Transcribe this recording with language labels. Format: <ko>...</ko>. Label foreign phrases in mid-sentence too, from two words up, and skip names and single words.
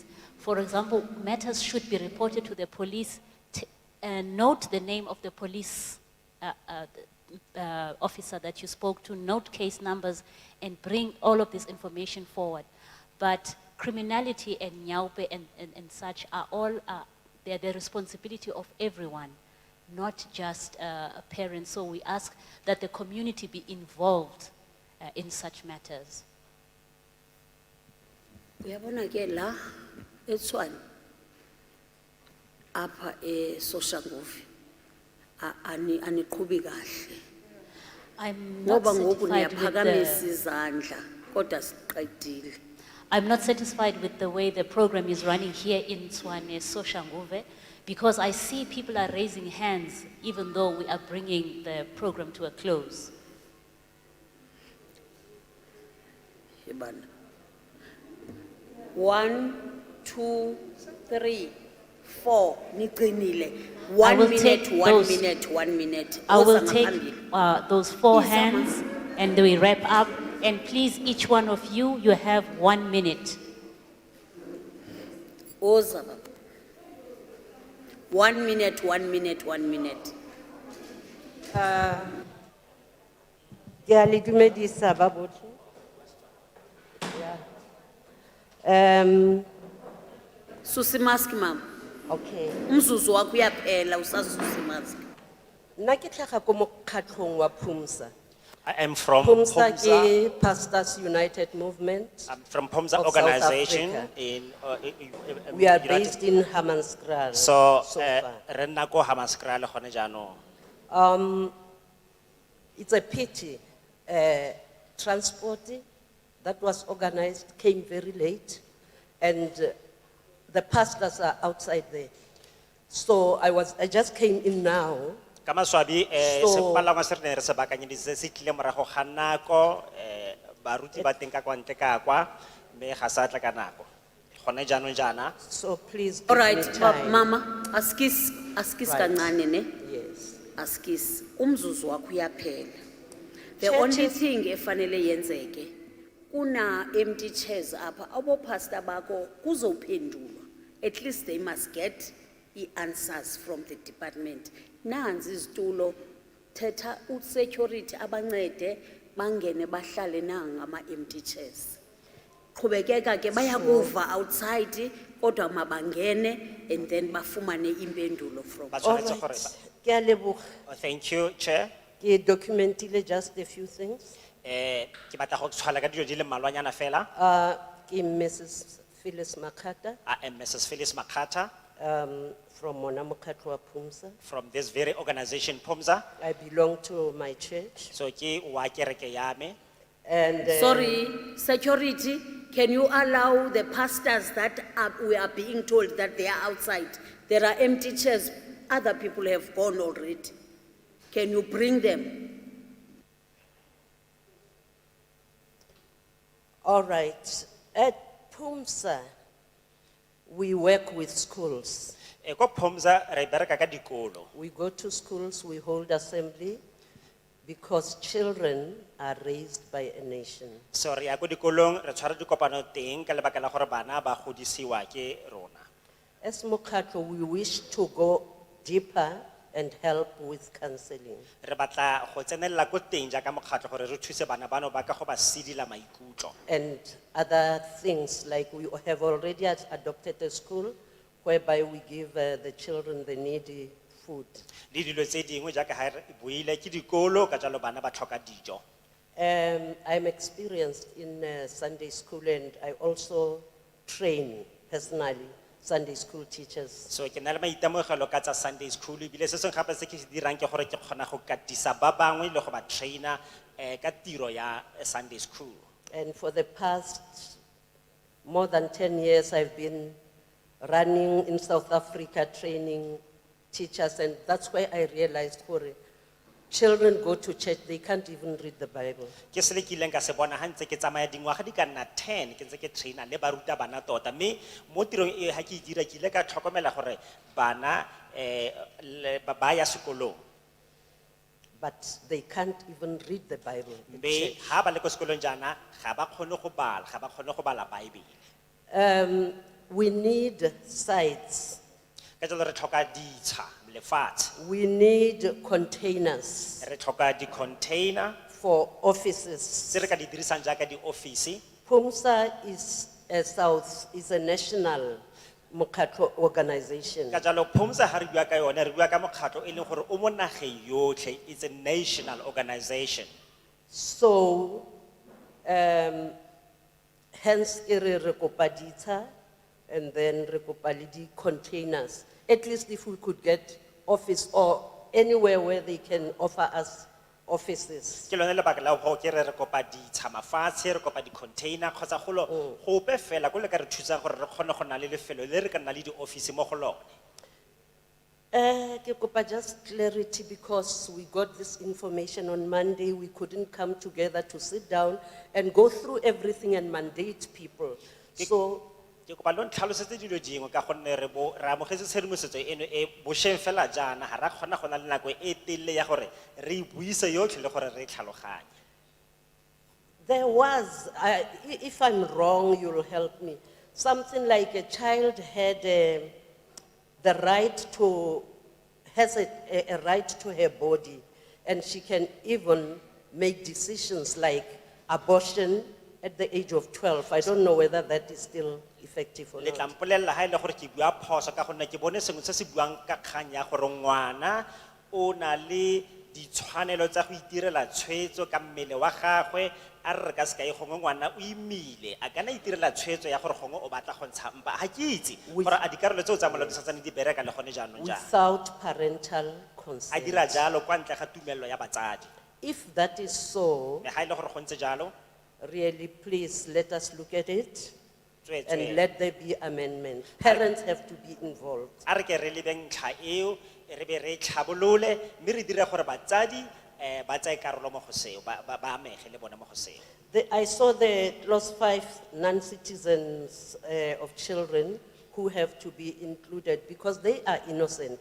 <en>For example, matters should be reported to the police, note the name of the police officer that you spoke to, note case numbers, and bring all of this information forward. But criminality and nyaupe and such are all, they're the responsibility of everyone, not just parents. So we ask that the community be involved in such matters.</en> <xh>Uyabona ke la eTshwane apha Soshanguve aniqhubi kahle.</xh> <en>I'm not</en> <xh>Ngoba ngoku</xh> <en>satisfied with</en> <xh>niyaphakamisa</xh> <en>the,</en> <xh>izandla kodwa siqedile.</xh> <en>I'm not satisfied with the way the program is running here in Tshwane, Soshanguve, because I see people are raising hands even though we are bringing the program to a close.</en> <xh>Yebana. 1, 2, 3, 4 niqinile.</xh> <en>I 1 will minute, take 1 those- minute, 1 minute. I will</en> <xh>Oza</xh> <en>take</en> <xh>ngaphambili.</xh> <en>those 4 hands and we wrap up. And please, each one of you, you have 1 minute.</en> <xh>Oza baba.</xh> <en>1 minute, 1 minute, 1 minute.</en> <tn>Ke a le dumedisa ba botlhe.</tn> <xh>Susi mask mama.</xh> <en>Okay.</en> <xh>Umzuzu wakho uyaphela usasusi mask.</xh> <tn>Nna ke tlhaga ko mokgatlhong wa PUMSA.</tn> <en>I am from PUMSA PUMSA.</en> <tn>ke Pastors United Movement.</tn> <en>I'm from PUMSA of South organization Africa. in We are United- based in Hammanskraal. So, so far.</en> <tn>re nna ko Hammanskraal gone jaanong.</tn> <en>It's a pity. Transport that was organized came very late, and the pastors are outside there. So I just came in now.</en> <tn>Ka maswabi</tn> <en>So-</en> <tn>sepalangwa se re ne re se baakanyeditse se tlile morago ga nako baruti ba teng ka kwa ntle ka kwa mme ga sa tla ka nako gone jaanong jaana.</tn> <en>So please give All right, me time.</en> <xh>mama, askis</xh> <en>Right.</en> <xh>kancane ne?</xh> <en>Yes.</en> <xh>Askis, umzuzu wakho uyaphela.</xh> <en>The Chair, only Chair.</en> <xh>thing efanele yenzeke, kuna</xh> <en>empty chairs</en> <xh>apha, abo pastor bako kuzophendulwa.</xh> <en>At least they must get the answers from the department.</en> <xh>Nanzi izitulo, thetha security abancede bangene bahlale nanga ama</xh> <en>empty chairs.</en> <xh>Qhubekeka ke bayakuva outside kodwa mabangene</xh> <en>and then</en> <xh>bafumane impendulo from.</xh> <tn>Ba tshwanetse gore ba- Ke a leboga.</tn> <en>Thank you, Chair.</en> <tn>Ke documentile</tn> <en>just a few things.</en> <tn>Ke batla go tshwala ka dilo di le mmalwanyana fela. Ke Mrs. Phyllis Makata.</tn> <en>I am Mrs. Phyllis Makata</en> <tn>From Mona Mokgatlo wa PUMSA.</tn> <en>from this very organization PUMSA. I belong to my church.</en> <tn>So ke wa kereke ya me.</tn> <en>And Sorry, security, can you allow the pastors that we are being told that they are outside? There are empty chairs, other people have gone already. Can you bring them? all right, at PUMSA, we work with schools.</en> <tn>Ko Phomza re bereka ka dikolo.</tn> <en>We go to schools, we hold assembly, because children are raised by a nation.</en> <tn>So re ya ko dikolong re tshwara dikopano teng ka lebaka la gore bana ba godisiwa ke rona.</tn> <en>As Mokhatlo, we wish to go deeper and help with counseling.</en> <tn>Re batla go tsenella ko teng jaaka mokgatlho gore re thuse bana bano ba ka go ba sidila maikutlo.</tn> <en>And other things, like we have already adopted a school whereby we give the children the needy food.</en> <tn>Le dilo tse dingwe jaaka ha re buile ke dikolo ka jalo bana ba tlhoka dijo.</tn> <en>I'm experienced in Sunday school, and I also train personally Sunday school teachers.</en> <tn>So ke na le maitemogelo ka tsa</tn> <en>Sunday school</en> <tn>bile se seng gape se ke se dirang ke gore ke kgona go katisa ba bangwe le go ba traina ka tiro ya</tn> <en>Sunday school. And for the past more than 10 years, I've been running in South Africa training teachers, and that's why I realized, children go to church, they can't even read the Bible.</en> <tn>Ke se le ke ileng ka se bona ha ntse ke tsamaya dingwaga di ka nna 10 ke ntse ke traina le baruta bana tota mme mo tirong e ha ke e dira ke ile ka tlhokomela gore bana ba ya sekolong.</tn> <en>But they can't even read the Bible. in</en> <tn>Mme</tn> <en>church.</en> <tn>ha ba le ko sekolong jana ga ba kgone go bala Bible.</tn> <en>We need sites.</en> <tn>Ka jalo re tlhoka ditsha lefatshe.</tn> <en>We need containers</en> <tn>Re tlhoka di-container</tn> <en>for offices.</en> <tn>tse re ka di dirisang jaaka di-office.</tn> <en>PUMSA is a national Mokhatlo organization.</en> <tn>Ka jalo PUMSA ha re bua ka yone re bua ka mokgatlho e leng gore o mo nageng yotlhe.</tn> <en>It's a national organization. So, hence,</en> <tn>re kopa ditsha, and then re kopa le di containers.</tn> <en>At least if we could get office or anywhere where they can offer us offices.</en> <tn>Ke lone lebaka la go ke re kopa ditsha mafatshe re kopa di-container kgotsa golo gope fela ko le ka re thusang gore re kgone go na le lefelo le re ka nna le di-office mo go lone. Ke kopa</tn> <en>just clarity, because we got this information on Monday. We couldn't come together to sit down and go through everything and mandate people. So,</en> <tn>Ke kopa lo ntlhalosetse dilo dingwe ka gonne re amogetse tshedimosetso eno e bošeng fela jaana ga ra kgona go na le nako e telele ya gore re e buise yotlhe le gore re e tlhaloganye.</tn> <en>there was, if I'm wrong, you'll help me, something like a child had the right to, has a right to her body, and she can even make decisions like abortion at the age of 12. I don't know whether that is still effective or</en> <tn>Le tla</tn> <en>not.</en> <tn>mpolelela ha e le gore ke bua phoso ka gonne ke bone sengwe se se buang ka kgang ya gore ngwana o na le ditshwanelo tsa go itirela tshwetso ka mmele wa gagwe a re ka seka e gongwe ngwana o imile a kana itirela tshwetso ya gore gongwe o batla go ntsha mpa ga ke itse gore a dikarolo tse o tsa molao di santsane di bereka le gone jaanong jang</tn> <en>Without parental</en> <tn>a</tn> <en>consent.</en> <tn>dira jalo kwa ntle ga tumelelo ya batsadi.</tn> <en>If that is so,</en> <tn>Mme ha e le gore go ntse jalo</tn> <en>really, please let us look at it</en> <tn>tsweetswe</tn> <en>and let there be amendment. Parents have to be involved.</en> <tn>a re ke re lebeng ntlha eo re be re tlhabolole mme re dire gore batsadi ba tsaye karolo mo go seo ba amege le bona mo go seo.</tn> <en>I saw the clause 5 non-citizens of children who have to be included because they are innocent.</en>